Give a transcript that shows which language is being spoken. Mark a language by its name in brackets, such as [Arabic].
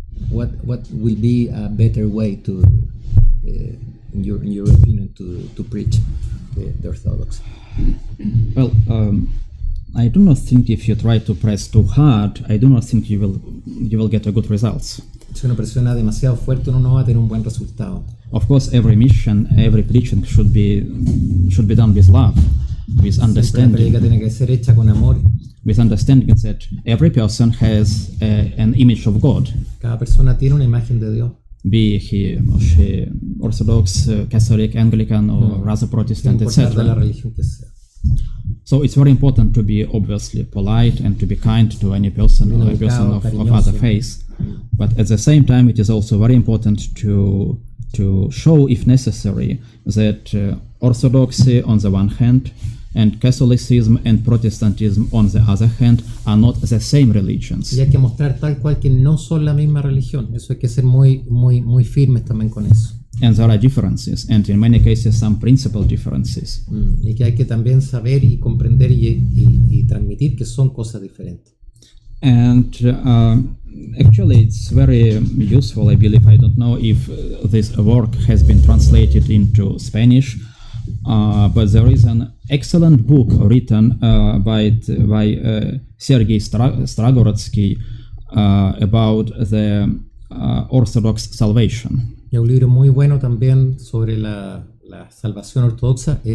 [English] What will be a better way to, in your opinion, to preach the Orthodox? Well, I do not think if you try to press too hard, I do not think you will get a good results. [Spanish] Si uno presiona demasiado fuerte, uno no va a tener un buen resultado. [English] Of course, every mission, every preaching should be done with love, with understanding. [Spanish] La predica tiene que ser hecha con amor. [English] With understanding that every person has an image of God. [Spanish] Cada persona tiene una imagen de Dios. [English] Be he or she Orthodox, Catholic, Anglican, or rather Protestant, etc. [Spanish] La religión que sea. [English] So it's very important to be obviously polite and to be kind to any person or a person of other faith. But at the same time, it is also very important to show, if necessary, that Orthodoxy on the one hand and Catholicism and Protestantism on the other hand are not the same religions. [Spanish] Y hay que mostrar tal cual que no son la misma religión. Eso hay que ser muy firmes también con eso. [English] And there are differences, and in many cases some principal differences. [Spanish] Y que hay que también saber y comprender y transmitir que son cosas diferentes. [English] And actually it's very useful, I believe. I don't know if this work has been translated into Spanish, but there is an excellent book written by Sergei Stragorodsky about the Orthodox salvation. [Spanish] Y hay un libro muy bueno también sobre la salvación ortodoxa.